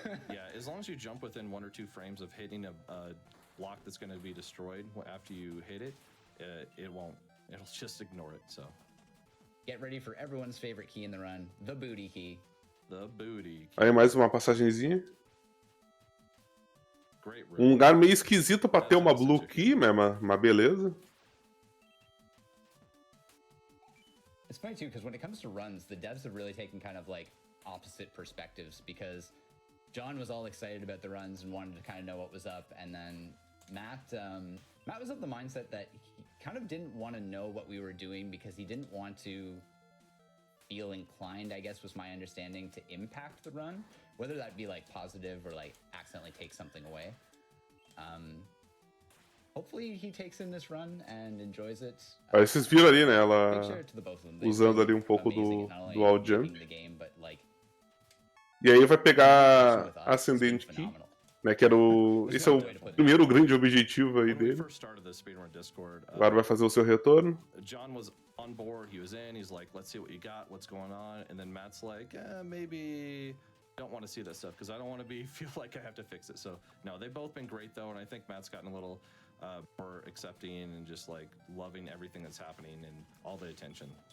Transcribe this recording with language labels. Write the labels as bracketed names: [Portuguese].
[English] Yeah, as long as you jump within 1 or 2 frames of hitting a block that's going to be destroyed after you hit it, it won't. It'll just ignore it. So get ready for everyone's favorite key in the run, the booty key. The booty key. [Portuguese] Aí mais uma passagenzinha. Um lugar meio esquisito pra ter uma blue key, mas beleza. [English] It's funny too, because when it comes to runs, the devs have really taken kind of like opposite perspectives, because John was all excited about the runs and wanted to kind of know what was up, and then Matt was of the mindset that he kind of didn't want to know what we were doing because he didn't want to feel inclined, I guess was my understanding, to impact the run, whether that be like positive or like accidentally take something away. Hopefully he takes in this run and enjoys it. [Portuguese] Aí vocês viram ali, né, ela usando ali um pouco do wall jump. E aí vai pegar a Ascendant Key, né, que era esse é o primeiro grande objetivo aí dele. Agora vai fazer o seu retorno. [English] John was on board, he was in, he's like, let's see what you got, what's going on, and then Matt's like, maybe don't want to see that stuff because I don't want to feel like I have to fix it. So no, they've both been great though, and I think Matt's gotten a little more accepting and just like loving everything that's happening and all the attention.